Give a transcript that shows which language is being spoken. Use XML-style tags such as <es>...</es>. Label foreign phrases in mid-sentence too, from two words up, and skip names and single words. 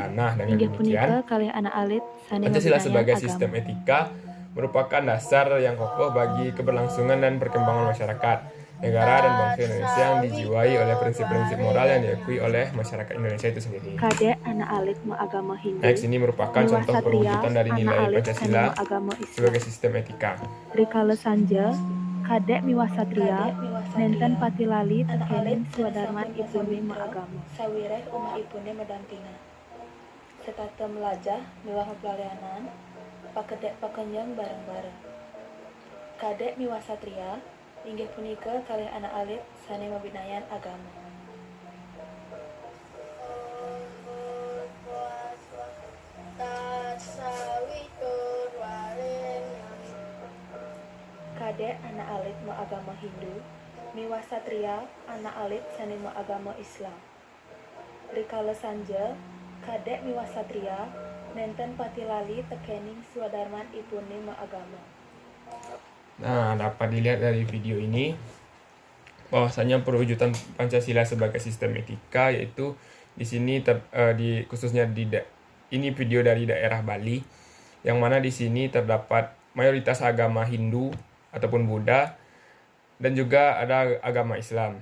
<id>Nah, dengan demikian, Pancasila sebagai sistem etika merupakan dasar yang kokoh bagi keberlangsungan dan perkembangan masyarakat, negara, dan bangsa Indonesia yang dijiwai oleh prinsip-prinsip moral yang diakui oleh masyarakat Indonesia itu sendiri. Next, ini merupakan contoh perwujudan dari nilai Pancasila sebagai sistem etika.</id> <ban>Rikala Sanja, Kadek Miwasatria, Nenten Patilali, Tekenin Swadarman Ibune Maagama. Sawireh Uma Ibune Medampinga. Setata melajah miwah pelayanan, pakedek pakenyang bareng-bareng. Kadek miwasatria inggih punika kalih anak alit sane mabinayan agama. Kadek anak alit mau agama Hindu, miwasatria anak alit sane mau agama Islam. Rikala sanja, kadek miwasatria nenten pati lali tekening swadarman ipune mau agama.</ban> <id>Nah, dapat dilihat dari video ini bahwasanya perwujudan Pancasila sebagai sistem etika, yaitu di sini khususnya ini video dari daerah Bali, yang mana di sini terdapat mayoritas agama Hindu ataupun Buddha dan juga ada agama Islam.</id>